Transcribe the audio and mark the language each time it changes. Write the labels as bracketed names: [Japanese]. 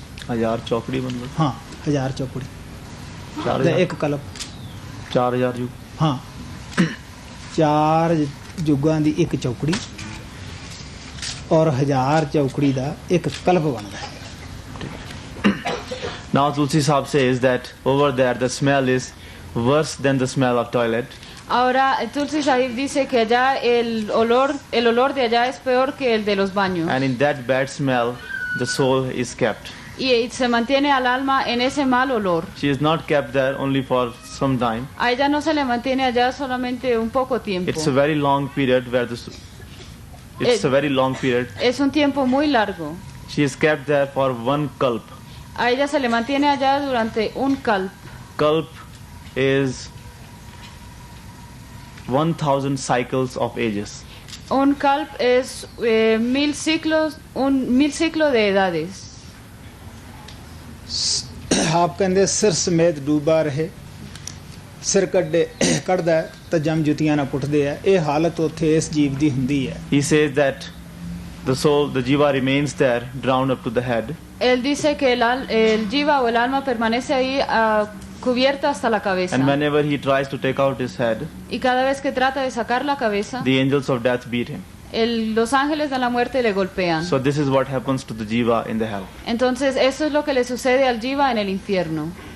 [Punjabi] 1000 ਚੌਕੜੀ ਮਤਲਬ? ਹਾਂ 1000 ਚੌਕੜੀ, 4000 ਇੱਕ ਕਲਪ। 4000 ਯੁੱਗ? ਹਾਂ 4 ਯੁੱਗਾਂ ਦੀ ਇੱਕ ਚੌਕੜੀ ਔਰ 1000 ਚੌਕੜੀ ਦਾ ਇੱਕ ਕਲਪ ਬਣਦਾ ਹੈ। [English] Now Tulsi Sahab says that over there the smell is worse than the smell of toilet. [Spanish] Ahora Tulsi Sahib dice que allá el olor de allá es peor que el de los baños. [English] And in that bad smell the soul is kept. [Spanish] Y se mantiene al alma en ese mal olor. [English] She is not kept there only for some time. [Spanish] A ella no se le mantiene allá solamente un poco tiempo. [English] It's a very long period where a very long period. [Spanish] Es un tiempo muy largo. [English] She is kept there for one kalp. [Spanish] A ella se le mantiene allá durante un kalp. [English] Kalp is 1000 cycles of ages. [Spanish] Un kalp es 1000 ciclos, mil ciclo de edades. [Punjabi] ਆਪ ਕਹਿੰਦੇ ਸਿਰ ਸਮੇਤ ਡੂਬਾ ਰਹੇ, ਸਿਰ ਕੱਢਦਾ ਤਾਂ ਜਮ ਜੁੱਤੀਆਂ ਨਾਲ ਪੁੱਟਦੇ ਆ। ਇਹ ਹਾਲਤ ਉੱਥੇ ਇਸ ਜੀਵ ਦੀ ਹੁੰਦੀ ਹੈ। [English] He says that the soul, the jiva remains there, drowned up to the head. [Spanish] Él dice que el jiva o el alma permanece ahí cubierta hasta la cabeza. [English] And whenever he tries to take out his head, [Spanish] y cada vez que trata de sacar la cabeza, [English] the angels of death beat him. [Spanish] Los ángeles de la muerte le golpean. [English] So this is what happens to the jiva in the hell. [Spanish] Entonces eso es lo que le sucede al jiva en el infierno.